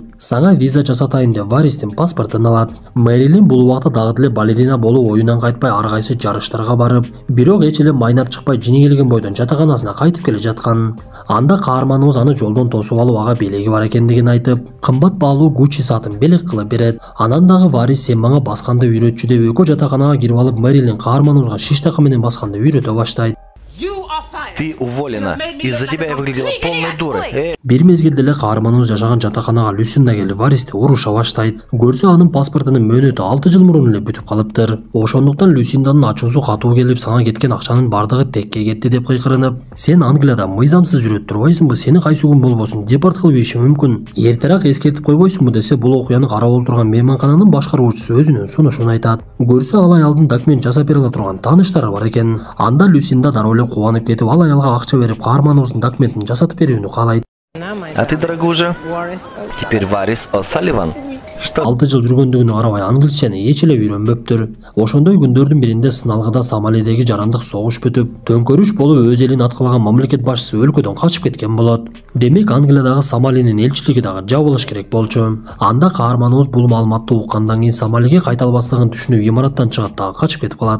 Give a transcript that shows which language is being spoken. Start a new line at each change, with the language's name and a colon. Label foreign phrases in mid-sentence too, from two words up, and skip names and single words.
Kyrgyz: Сага виза жасатайын деп Варистин паспортун алат. Мэрилин бул убакта дагы деле балерина болуп оюнан кайтпай ар кайсы жарыштарга барып, бирок эч эле майнап чыкпай жини келген бойдон жатаканасына кайтып келе жаткан. Анда каарманыбыз аны жолдон тосуп алып, ага белеги бар экендигин айтып, кымбат баалуу Гуччи саатын белек кылып берет. Анан дагы Варис сен мага басканды үйрөтчү деп экөө жатаканага кирип алып, Мэрилин каарманыбызга шиш такы менен басканды үйрөтө баштайт.
Russian: Ты уволена. Из-за тебя я выглядела полной дурой.
Kyrgyz: Бир мезгилде эле каарманыбыз жашаган жатаканага Люсинда келип Варисти уруша баштайт. Көрсө анын паспортунун мөөнөтү 6 жыл мурун эле бүтүп калыптыр. Ошондуктан Люсинданын ачуусу катуу келип, сага кеткен акчанын бардыгы текке кетти деп кыйкырынып, сен Англияда мыйзамсыз жүрүп турбайсыңбы? Сени кайсы күн болбосун депорт кылып ийиши мүмкүн. Эртерээк эскертип койбойсуңбу десе, бул окуяны карап отурган мейманкананын башкаруучусу өзүнүн сунушун айтат. Көрсө ал аялдын документ жасап бере ала турган тааныштары бар экен. Анда Люсинда дароо эле кубанып кетип, ал аялга акча берип каарманыбыздын документин жасатып берүүнү каалайт.
Russian: А ты, дорогужа, теперь Варис О'Салливан.
Kyrgyz: 6 жыл жүргөндүгүнө карабай англисчени эч эле үйрөнбөптүр. Ошондой күндөрдүн биринде сыналгыда Сомалидеги жарандык согуш бүтүп, төңкөрүш болуп өз элин аткалаган мамлекет башчысы өлкөдөн качып кеткен болот. Демек Англиядагы Сомалинин элчилиги дагы жабылыш керек болчу. Анда каарманыбыз бул маалыматты уккандан кийин Сомалиге кайта албаслыгын түшүнүп имараттан чыгат дагы качып кетип калат.